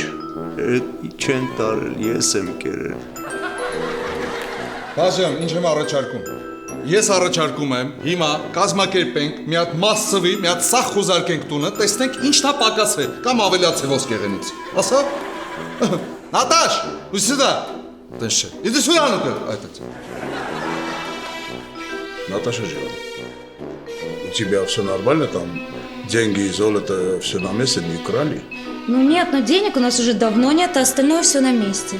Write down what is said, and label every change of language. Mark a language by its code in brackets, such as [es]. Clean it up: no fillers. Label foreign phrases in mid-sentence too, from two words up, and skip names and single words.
[hy] Այդ չեն տարել, ես եմ կերել։ Բաժան, ինչ եմ առաջարկում։ Ես առաջարկում եմ հիմա կազմակերպենք մի հատ մասսվի, մի հատ սախ խուզարկենք տունը, տեսնենք ինչն է պակասել կամ ավելացել ոսկեղենից։ Ասա։ Наташ, [ru] уй сюда. Тише. Иди сюда, ну-ка, отец. Наташа Джан, у тебя все нормально там? Деньги и золото все на месте, не украли? Ну нет, но денег у нас уже давно нет, а остальное все на месте.